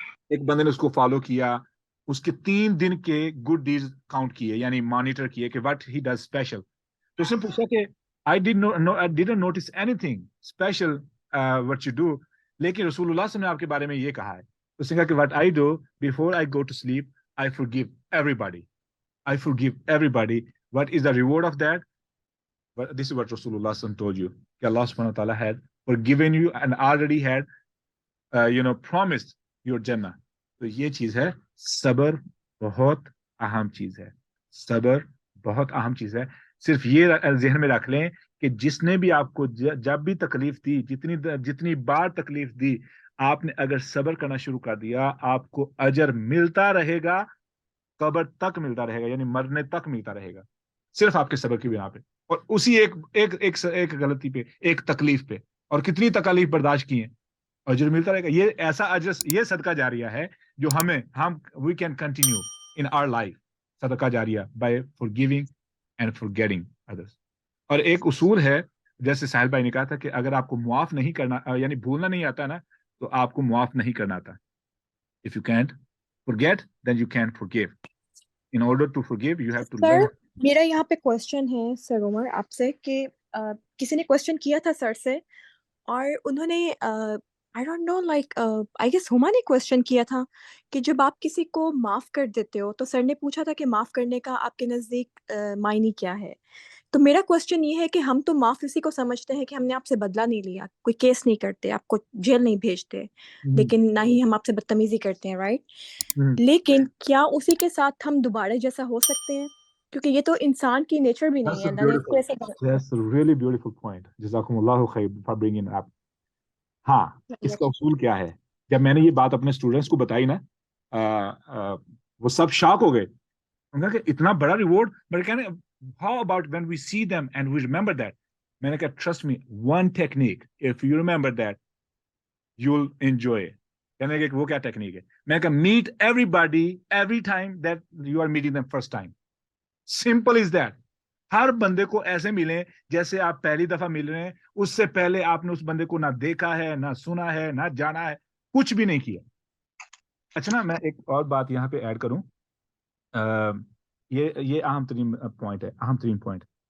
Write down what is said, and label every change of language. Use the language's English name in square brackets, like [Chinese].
[Urdu] ایک بندے نے اس کو فالو کیا, اس کے 3 دن کے گڈ ڈیڈز کاؤنٹ کیے, یعنی مانیٹر کیے کہ [English] what he does special. [Urdu] تو اس نے پوچھا کہ [English] I didn't notice anything special what you do, [Urdu] لیکن رسول اللہ صلی اللہ علیہ وسلم نے آپ کے بارے میں یہ کہا ہے. اس نے کہا کہ [English] what I do before I go to sleep, I forgive everybody. I forgive everybody. What is the reward of that? But this is what Rasulullah SAW told you. Allah subhanahu wa ta'ala had forgiven you and already had, promised your Jannah. [Urdu] تو یہ چیز ہے, صبر بہت اہم چیز ہے. صبر بہت اہم چیز ہے. صرف یہ ذہن میں رکھ لیں کہ جس نے بھی آپ کو جب بھی تکلیف دی, جتنی بار تکلیف دی, آپ نے اگر صبر کرنا شروع کر دیا, آپ کو اجر ملتا رہے گا, قبر تک ملتا رہے گا, یعنی مرنے تک ملتا رہے گا, صرف آپ کے صبر کی بنا پہ, اور اسی ایک غلطی پہ, ایک تکلیف پہ, اور کتنی تکلیف برداشت کی ہیں, اجر ملتا رہے گا. یہ ایسا اجر, یہ صدقہ جاریہ ہے جو [English] we can continue in our life. صدقہ جاریہ by forgiving and forgetting others. [Urdu] اور ایک اصول ہے, جیسے ساحل بھائی نے کہا تھا کہ اگر آپ کو معاف نہیں کرنا, یعنی بھولنا نہیں آتا نا, تو آپ کو معاف نہیں کرنا آتا. [English] If you can't forget, then you can't forgive. In order to forgive, you have to learn. [Urdu] میرا یہاں پہ کوشچن ہے سر عمر آپ سے, کہ کسی نے کوشچن کیا تھا سر سے, اور انہوں نے [English] I don't know, like I guess [Urdu] ہما نے کوشچن کیا تھا کہ جب آپ کسی کو معاف کر دیتے ہو, تو سر نے پوچھا تھا کہ معاف کرنے کا آپ کے نزدیک معنی کیا ہے. تو میرا کوشچن یہ ہے کہ ہم تو معاف اسی کو سمجھتے ہیں کہ ہم نے آپ سے بدلہ نہیں لیا, کوئی کیس نہیں کرتے, آپ کو جیل نہیں بھیجتے, لیکن نہ ہی ہم آپ سے بدتمیزی کرتے ہیں, رائٹ؟ لیکن کیا اسی کے ساتھ ہم دوبارہ جیسا ہو سکتے ہیں؟ کیونکہ یہ تو انسان کی نیچر بھی نہیں ہے. اللہ نے اس کو ایسا [English] That's a really beautiful point. [Arabic] جزاکم اللہ خیر [English] for bringing it up. [Urdu] ہاں, اس کا اصول کیا ہے؟ جب میں نے یہ بات اپنے اسٹوڈنٹس کو بتائی نا, وہ سب شاک ہو گئے. انہوں نے کہا کہ اتنا بڑا ریوارڈ, بٹ کہنے [English] how about when we see them and we remember that. [Urdu] میں نے کہا [English] trust me, one technique, if you remember that, you'll enjoy it. [Urdu] کہنے کہ وہ کیا ٹیکنیک ہے؟ میں نے کہا [English] meet everybody every time that you are meeting them first time. Simple is that. [Urdu] ہر بندے کو ایسے ملیں جیسے آپ پہلی دفعہ مل رہے ہیں, اس سے پہلے آپ نے اس بندے کو نہ دیکھا ہے, نہ سنا ہے, نہ جانا ہے, کچھ بھی نہیں کیا. اچھا نا, میں ایک اور بات یہاں پہ ایڈ کروں, یہ اہم ترین پوائنٹ ہے, اہم ترین پوائنٹ.